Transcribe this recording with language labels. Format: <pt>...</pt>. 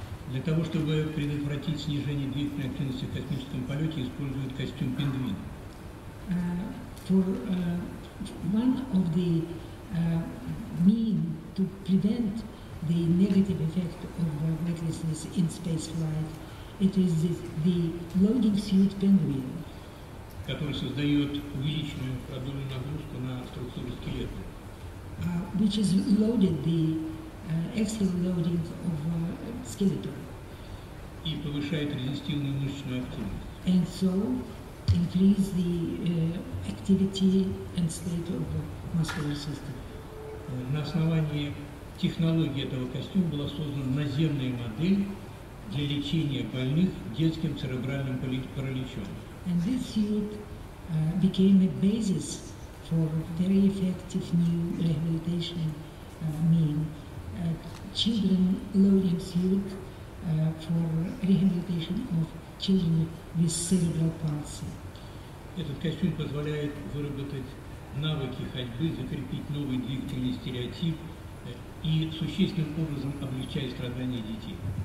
<ru>Для того, чтобы предотвратить снижение двигательной активности в космическом полете, используют костюм пингвина.</ru> <en>For one of the means to prevent the negative effect of recklessness in space flight, it is the loading suit penguin,</en> <ru>который создает увеличенную продольную нагрузку на структуру скелета.</ru> <en>which is loaded extra loading of skeleton.</en> <ru>И повышает резистивную мышечную активность.</ru> <en>And so increase the activity and state of the muscular system.</en> <ru>На основании технологии этого костюма была создана наземная модель для лечения больных детским церебральным параличом.</ru> <en>And this suit became a basis for very effective new rehabilitation mean, children loading suit for rehabilitation of children with cerebral palsy.</en> <ru>Этот костюм позволяет выработать навыки ходьбы, закрепить новый двигательный стереотип и существенным образом облегчает страдания детей.</ru>